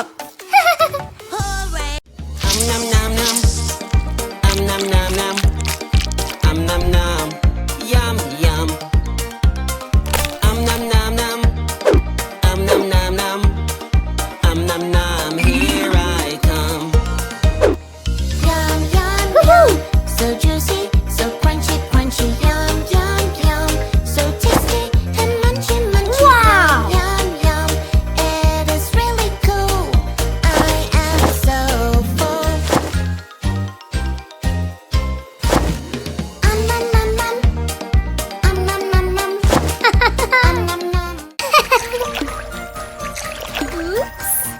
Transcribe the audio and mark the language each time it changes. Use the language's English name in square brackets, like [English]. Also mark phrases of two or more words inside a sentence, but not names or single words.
[English] Hooray! Nom nom nom. Nom nom nom. Nom nom. Yum yum. Nom nom nom. Nom nom nom. Nom nom. Here I come. Yum, yum, Woohoo! yum. So juicy, so crunchy, crunchy. Yum, yum, yum. So tasty and munchy, munchy. Wow. Yum, yum, yum. It is really cool. I am so full. Nom, nom, nom. Nom, nom, nom. Nom, nom. Oops.